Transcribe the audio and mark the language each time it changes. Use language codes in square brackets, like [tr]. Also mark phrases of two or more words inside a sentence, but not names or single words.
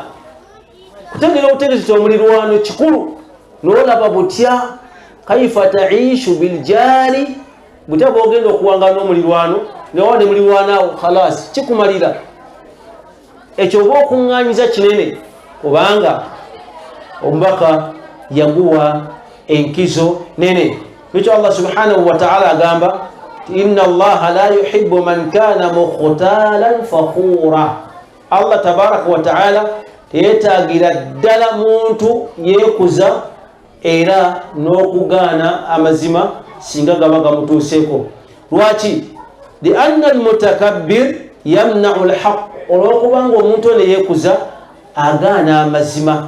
[lg] Kutegeera obutegeeza omulirwano kikulu, n'olaba butya [ar] كيف تعيش بالجار, [lg] butya bw'ogenda okuwangana n'omulirwano newa ne mulirwana awo khalas kikumalira. Ekyo oba okuŋŋaanyiza kinene, kubanga omubaka yaguwa enkizo nene. Nikyo Allah [ar] سبحانه وتعالى [lg] agamba [ar] إن الله لا يحب من كان مختالا فخورا. [lg] Allah [ar] تبارك وتعالى [lg] teyetaagira ddala muntu yeekuza era n'okugaana amazima singa gaba gamutuuseeko. Lwaki? [ar] لأن المتكبر يمنع الحق, [lg] olwokubanga omuntu ono yeekuza agaana amazima.